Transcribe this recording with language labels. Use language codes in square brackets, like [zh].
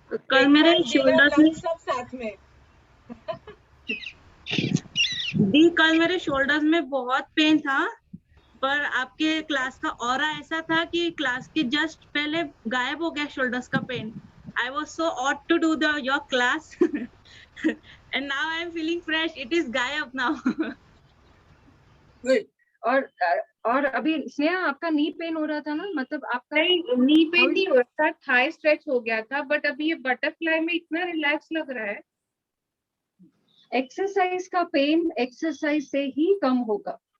[hi] कल मेरे शोल्डर्स में सब साथ में। दी कल मेरे शोल्डर्स में बहुत पेन था, पर आपके क्लास का ऑरा ऐसा था कि क्लास के जस्ट पहले गायब हो गया शोल्डर्स का pen. [en] I was so odd to do your class and now I am feeling fresh. It is gayab now. Good. [hi] और अभी स्नेहा आपका नी पेन हो रहा था ना, मतलब आपका नहीं, नी पेन नहीं हो रहा था, थाई स्ट्रेच हो गया था, बट अभी ये बटरफ्लाई में इतना रिलैक्स लग रहा है. एक्सरसाइज का पेन एक्सरसाइज से ही कम होगा.